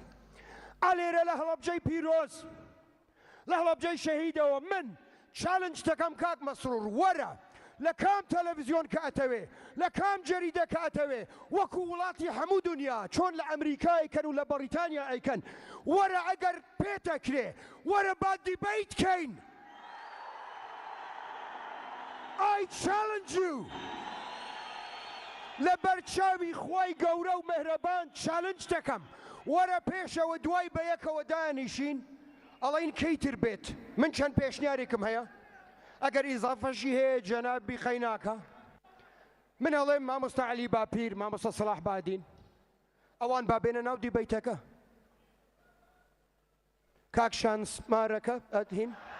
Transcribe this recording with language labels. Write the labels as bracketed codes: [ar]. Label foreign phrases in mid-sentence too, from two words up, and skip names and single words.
[ckb] ئەلێرە لە هەڵەبجەی پیرۆز، لە هەڵەبجەی شەهیدەوە من چالنج دەکەم کاک مەسرور، وەرە لە کام تەلەڤیزیۆن کە ئەتەوێ، لە کام جەریدە کە ئەتەوێ، وەکو وڵاتی هەموو دنیا چۆن لە ئەمریکا ئەیکەن و لە بەریتانیا ئەیکەن، وەرە ئەگەر پێتەکرێ وەرە با دیبەیت کەین. [en] I challenge you. [ckb] لە بەرچاوی خوای گەورە و مەهرەبان چالنج دەکەم، وەرە پێشەوە دوای بەیەکەوە دانیشین ئەڵێن کەیتر بێت. من چەند پێشنیارێکم هەیە، ئەگەر ئیزافەشی هەیە جەنابی خەیناکە من ئەڵێم مامۆستا عەلی باپیر مامۆستا سەلاح بادین ئەوان با بێنە ناو دیبەیتەکە کاک شانسمارەکە ئەدهین